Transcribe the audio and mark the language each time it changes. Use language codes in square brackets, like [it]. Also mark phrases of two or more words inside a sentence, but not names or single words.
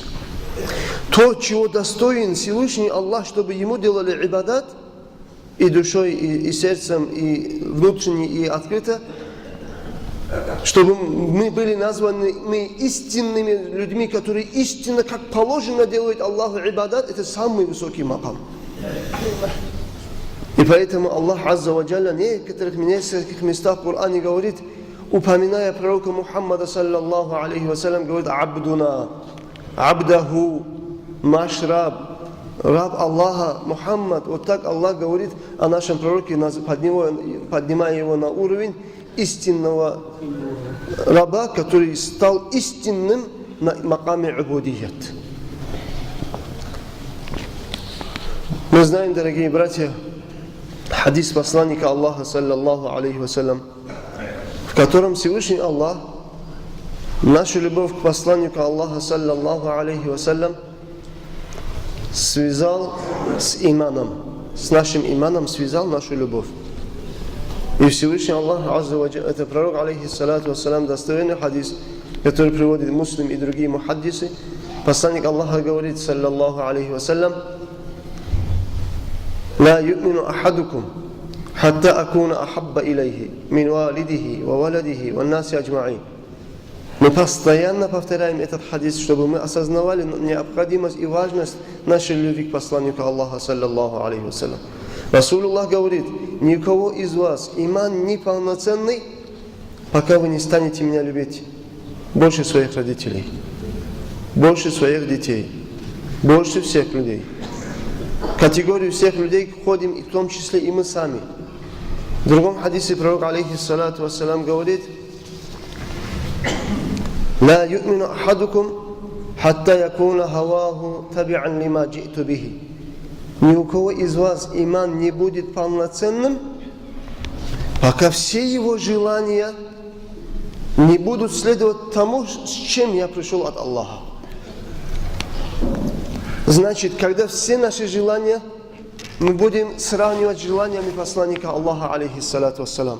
[ru] То, чего достоин Всевышний Аллах, чтобы ему делали ибадат и душой, и сердцем, и внутренне, и открыто, чтобы мы были названы истинными людьми, которые истинно, как положено, делают Аллаху ибадат, это самый высокий макам. И поэтому Аллах [ar] عز وجل [ru] в нескольких местах в Коране говорит, упоминая пророка Мухаммада, [ar] صلى الله عليه وسلم, [ru] говорит: [ar] «عبدنا عبده», [ru] наш раб, раб Аллаха, Мухаммад. Вот так Аллах говорит о нашем пророке, поднимая его на уровень истинного раба, который стал истинным на [ar] مقام العبودية. [ru] Мы знаем, дорогие братья, хадис посланника Аллаха, [ar] صلى الله عليه وسلم, [ru] в котором Всевышний Аллах нашу любовь к посланнику Аллаха, [ar] صلى الله عليه وسلم, [ru] связал с иманом, с нашим иманом связал нашу любовь. И Всевышний Аллах, [ar] عز وجل, [ru] это пророк, [ar] عليه الصلاة والسلام, [ru] достоверный хадис, который приводит Муслим и другие мухаддисы. Посланник Аллаха говорит, [ar] صلى الله عليه وسلم: «لا يؤمن أحدكم حتى أكون أحب إليه من والده وولده والناس أجمعين». [ru] Мы постоянно повторяем этот хадис, чтобы мы осознавали необходимость и важность нашей любви к посланнику Аллаха, [ar] صلى الله عليه وسلم. [ru] Расулуллах говорит: никого из вас иман неполноценный, пока вы не станете меня любить больше своих родителей, больше своих детей, больше всех людей. В категорию всех людей входим, и в том числе и мы сами. В другом хадисе пророк, [ar] عليه الصلاة والسلام, [ru] говорит: [ar] «لا يؤمن أحدكم حتى يكون هواه تبعا لما جئت به». [ru] Ни у кого из вас иман не будет полноценным, пока все его желания не будут следовать тому, с чем я пришел от Аллаха. Значит, когда все наши желания мы будем сравнивать с желаниями посланника Аллаха, [ar] عليه الصلاة والسلام.